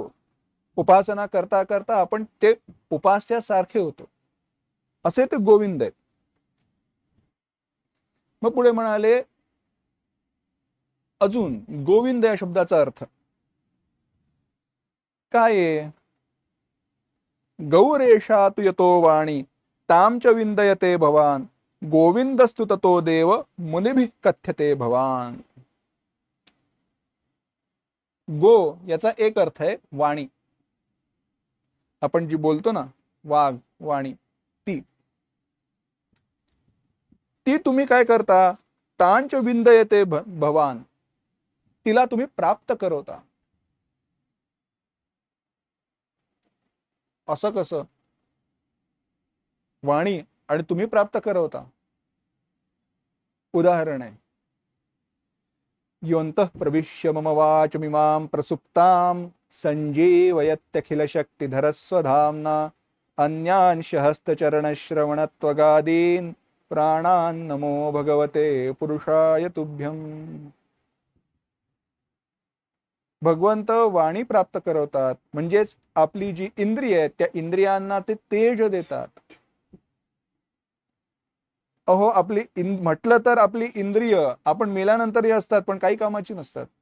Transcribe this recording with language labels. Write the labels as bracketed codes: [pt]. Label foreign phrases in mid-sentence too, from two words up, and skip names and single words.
[mr] उपासना करता करता आपण ते उपास्यासारखे होतो. असे ते गोविंद आहेत. मग पुढे म्हणाले अजून गोविंद या शब्दाचा अर्थ काय आहे? [sa] गौरेशा तु यतो वाणी ताम च विंदयते भवान गोविंदस्तु ततो देव मुनिभिः कथ्यते भवान. [mr] गो याचा एक अर्थ आहे वाणी, आपण जी बोलतो ना, वाघ, वाणी ती. ती तुम्ही काय करता, [sa] तांच विंदयते भवान, [mr] तिला तुम्ही प्राप्त करवता. असं कसं? वाणी आणि तुम्ही प्राप्त करवता. उदाहरण आहे, [sa] योऽन्तः प्रविश्य मम वाचमिमां प्रसुप्तां संजीवयत्यखिल शक्तिधरस्वधाम्ना अन्यांश हस्तचरणश्रवणत्वगादीन् प्राणान् नमो भगवते पुरुषाय तुभ्यम्. [mr] भगवंत वाणी प्राप्त करवतात, म्हणजेच आपली जी इंद्रिय आहेत त्या इंद्रियांना ते तेज देतात. अहो, आपली म्हटलं तर आपली इंद्रिय आपण मेल्यानंतरही असतात, पण काही कामाची नसतात.